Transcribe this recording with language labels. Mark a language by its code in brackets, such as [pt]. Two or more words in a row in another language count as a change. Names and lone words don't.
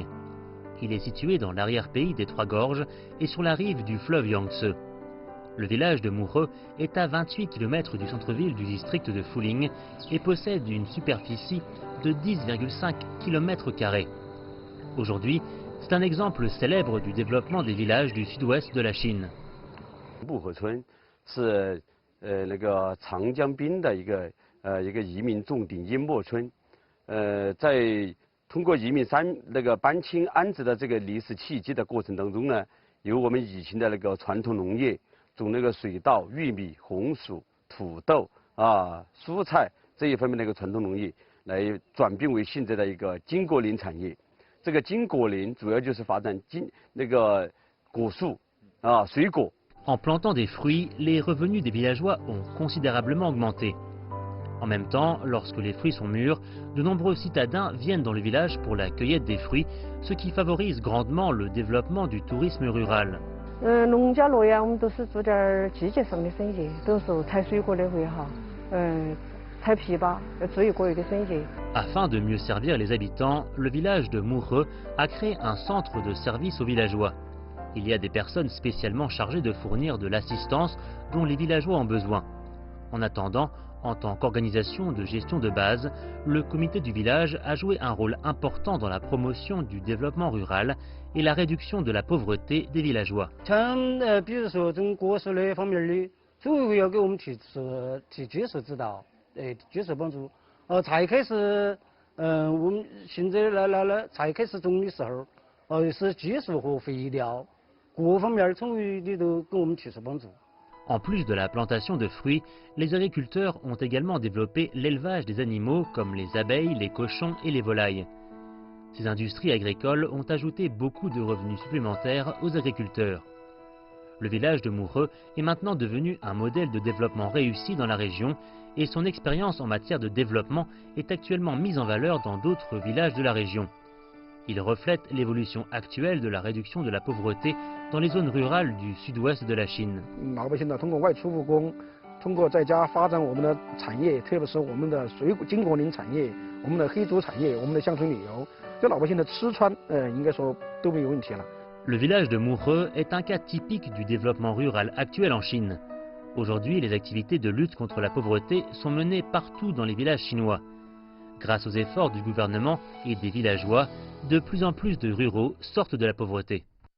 [fr] Il est situé dans l'arrière-pays des Trois Gorges et sur la rive du fleuve Yangtze. Le village de Murhe est à 28 km du centre-ville du district de Fuling et possède une superficie de 10,5 km². Aujourd'hui, c'est un exemple célèbre du développement des villages du sud-ouest de la Chine. [zh] 木河村是那个长江滨的一个移民重点淹没村，在通过移民搬迁安置的这个历史契机的过程当中呢，由我们以前的那个传统农业种那个水稻、玉米、红薯、土豆蔬菜这一方面的一个传统农业，来转变为现在的一个金果林产业。这个金果林主要就是发展果树水果。 [fr] En plantant des fruits, les revenus des villageois ont considérablement augmenté. En même temps, lorsque les fruits sont mûrs, de nombreux citadins viennent dans le village pour la cueillette des fruits, ce qui favorise grandement le développement du tourisme rural. [zh] 农家乐呀，我们都是做点季节上的生意，都是采水果的会哈，采枇杷，做一个月的生意。 [fr] Afin de mieux servir les habitants, le village de Murhe a créé un centre de service aux villageois. Il y a des personnes spécialement chargées de fournir de l'assistance dont les villageois ont besoin. En attendant, en tant qu'organisation de gestion de base, le comité du village a joué un rôle important dans la promotion du développement rural et la réduction de la pauvreté des villageois. [zh] 比如说从果树那方面的，组委会要给我们提技术指导，技术帮助。才开始，我们现在才开始种的时候，是技术和肥料。 [fr] En plus de la plantation de fruits, les agriculteurs ont également développé l'élevage des animaux comme les abeilles, les cochons et les volailles. Ces industries agricoles ont ajouté beaucoup de revenus supplémentaires aux agriculteurs. Le village de Murhe est maintenant devenu un modèle de développement réussi dans la région et son expérience en matière de développement est actuellement mise en valeur dans d'autres villages de la région. Il reflète l'évolution actuelle de la réduction de la pauvreté dans les zones rurales du sud-ouest de la Chine. [zh] 老百姓呢，通过外出务工，通过在家发展我们的产业，特别是我们的金果林产业、我们的黑竹产业、我们的乡村旅游，这老百姓的吃穿，应该说都没有问题了。 [fr] Le village de Murhe est un cas typique du développement rural actuel en Chine. Aujourd'hui, les activités de lutte contre la pauvreté sont menées partout dans les villages chinois. Grâce aux efforts du gouvernement et des villageois, de plus en plus de ruraux sortent de la pauvreté.